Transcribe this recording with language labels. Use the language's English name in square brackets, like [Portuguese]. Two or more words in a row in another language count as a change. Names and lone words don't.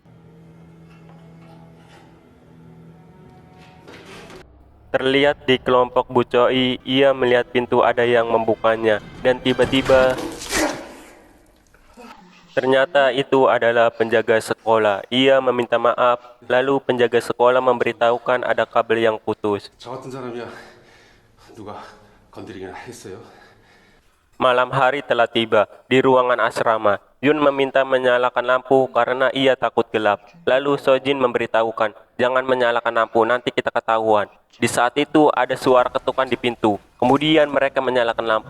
[Indonesian] Terlihat di kelompok Bu Choi, ia melihat pintu ada yang membukanya. Dan tiba-tiba ternyata itu adalah penjaga sekolah. Ia meminta maaf, lalu penjaga sekolah memberitahukan ada kabel yang putus. [Korean] 저 같은 사람이야 누가 건드리긴 했어요. [Indonesian] Malam hari telah tiba di ruangan asrama. Yun meminta menyalakan lampu karena ia takut gelap. Lalu Sojin memberitahukan, jangan menyalakan lampu, nanti kita ketahuan. Di saat itu ada suara ketukan di pintu. Kemudian mereka menyalakan lampu.